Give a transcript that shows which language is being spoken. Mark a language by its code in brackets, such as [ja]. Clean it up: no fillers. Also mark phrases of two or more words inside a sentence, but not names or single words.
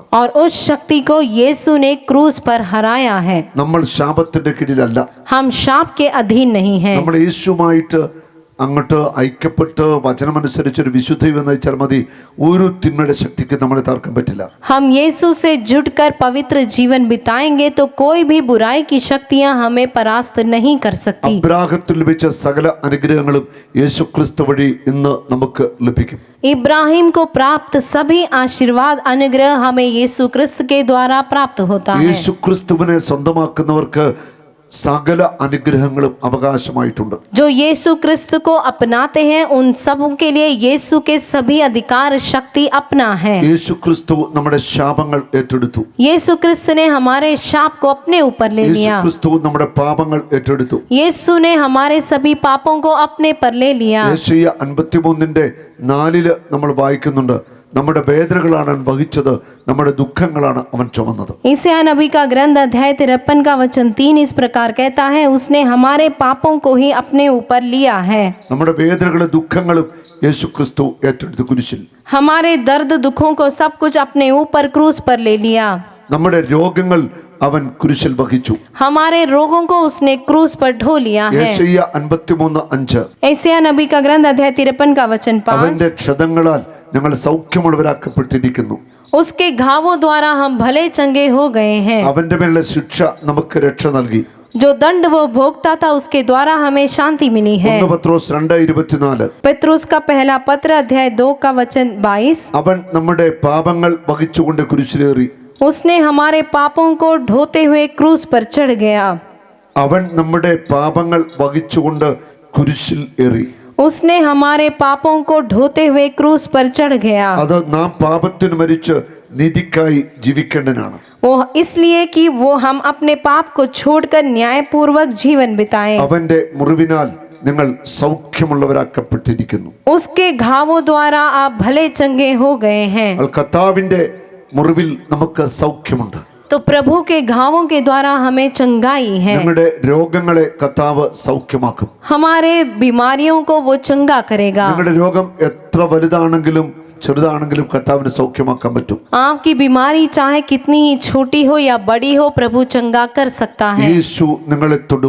[hi] और उस शक्ति को यीशु ने क्रूस पर हराया है। [ml] നമ്മൾ ശാപത്തിന്റെ കീഴിലല്ല, [hi] हम शाप के अधीन नहीं हैं। [ml] നമ്മൾ യേശുമായിട്ട് അങ്ങോട്ട് ഐക്യപ്പെട്ട് വചനമനുസരിച്ചൊരു വിശുദ്ധ നയിച്ചാൽ മതി. ഒരു തിന്മയുടെ ശക്തിക്ക് നമ്മളെ തകർക്കാൻ പറ്റില്ല. [hi] हम यीशु से जुड़कर पवित्र जीवन बिताएंगे तो कोई भी बुराई की शक्तियां हमें परास्त नहीं कर सकती। [ml] അബ്രാഹത്തിൽ ലഭിച്ച സകല അനുഗ്രഹങ്ങളും യേശുക്രിസ്തു വഴി ഇന്ന് നമുക്ക് ലഭിക്കും. [hi] इब्राहिम को प्राप्त सभी आशीर्वाद अनुग्रह हमें यीशु क्रिस्त के द्वारा प्राप्त होता है। [ml] യേശുക്രിസ്തുവിനെ സ്വന്തമാക്കുന്നവർക്ക് സകല അനുഗ്രഹങ്ങളും അവകാശമായിട്ടുണ്ട്. [hi] जो यीशु क्रिस्त को अपनाते हैं उन सब के लिए यीशु के सभी अधिकार शक्ति अपना है। [ml] യേശുക്രിസ്തു നമ്മുടെ ശാപങ്ങൾ ഏറ്റെടുത്തു. [hi] यीशु क्रिस्त ने हमारे शाप को अपने ऊपर ले लिया। [ml] യേശുക്രിസ്തു നമ്മുടെ പാപങ്ങൾ ഏറ്റെടുത്തു. [hi] यीशु ने हमारे सभी पापों को अपने पर ले लिया। [ml] യെശയ്യാ 53:4 നമ്മൾ വായിക്കുന്നുണ്ട്, നമ്മുടെ വേദനകളാണ് അവൻ വഹിച്ചത്, നമ്മുടെ ദുഃഖങ്ങളാണ് അവൻ ചുമന്നത്. [hi] ईसाया नबी का ग्रंथ अध्याय 53 का वचन 3 इस प्रकार कहता है, उसने हमारे पापों को ही अपने ऊपर लिया है. [ml] നമ്മുടെ വേദനകളും ദുഃഖങ്ങളും യേശു ക്രിസ്തു ഏറ്റെടുത്ത് കുരിശിൽ. [hi] हमारे दर्द दुखों को सब कुछ अपने ऊपर क्रूस पर ले लिया. [ml] നമ്മുടെ രോഗങ്ങൾ അവൻ കുരിശിൽ വഹിച്ചു. [hi] हमारे रोगों को उसने क्रूस पर ढो लिया है. [ml] യെശയ്യാ 53:5 [hi] ईसाया नबी का ग्रंथ अध्याय 53 का वचन 5, [ml] അവന്റെ ക്ഷതങ്ങളാൽ ഞങ്ങൾ സൗഖ്യമുള്ളവരാക്കപ്പെട്ടിരിക്കുന്നു. [hi] उसके घावों द्वारा हम भले चंगे हो गए हैं. [ml] അവന്റെ മേലുള്ള ശിക്ഷ നമുക്ക് രക്ഷ നൽകി. [hi] जो दंड वो भोगता था उसके द्वारा हमें शांति मिली है. [ml] 1 പത്രോസ് 2:24 [hi] पत्रुस का पहला पत्र अध्याय 2 का वचन 22, [ml] അവൻ നമ്മുടെ പാപങ്ങൾ വഹിച്ചുകൊണ്ട് കുരിശിലേറി. [hi] उसने हमारे पापों को ढोते हुए क्रूस पर चढ़ गया. [ml] അവൻ നമ്മുടെ പാപങ്ങൾ വഹിച്ചുകൊണ്ട് കുരിശിൽ ഏറി. [hi] उसने हमारे पापों को ढोते हुए क्रूस पर चढ़ गया. [ml] അത് നാം പാപത്തിന് മരിച്ച് നീതിക്കായി ജീവിക്കേണ്ടനാണ്. [hi] वो इसलिए कि वो हम अपने पाप को छोड़कर न्यायपूर्वक जीवन बिताएं. [ml] അവന്റെ മുറിവിനാൽ നിങ്ങൾ സൗഖ്യമുള്ളവരാക്കപ്പെട്ടിരിക്കുന്നു. [hi] उसके घावों द्वारा आप भले चंगे हो गए हैं. [ml] കർത്താവിന്റെ മുറിവിൽ നമുക്ക് സൗഖ്യമുണ്ട്. [hi] तो प्रभु के घावों के द्वारा हमें चंगाई है. [ml] ഞങ്ങളുടെ രോഗങ്ങളെ കർത്താവ് സൗഖ്യമാക്കും. [hi] हमारे बीमारियों को वो चंगा करेगा. [ml] ഞങ്ങളുടെ രോഗം എത്ര വലുതാണെങ്കിലും ചെറുതാണെങ്കിലും കർത്താവിന് സൗഖ്യമാക്കാൻ പറ്റും. [hi] आपकी बीमारी चाहे कितनी ही छोटी हो या बड़ी हो, प्रभु चंगा कर सकता है. [ml] യേശു നിങ്ങളെ തൊടും.